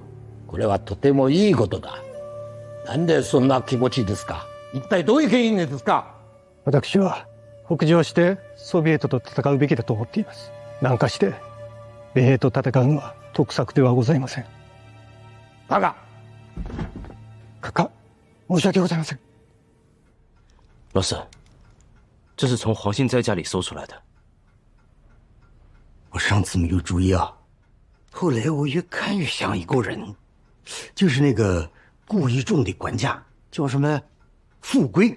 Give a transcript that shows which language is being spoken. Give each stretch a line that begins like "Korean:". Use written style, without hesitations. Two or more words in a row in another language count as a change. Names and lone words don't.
Japanese: これはとてもいいことだ。なんでそんな気持ちですか？一体どういう原因ですか？私は北上してソビエトと戦うべきだと思っています。南下して米兵と戦うのは得策ではございません。バカ！閣下、申し訳ございません。
Chinese: 老四，这是从黄信斋家里搜出来的。我上次没有注意啊，后来我越看越像一个人，就是那个顾一仲的管家，叫什么富贵。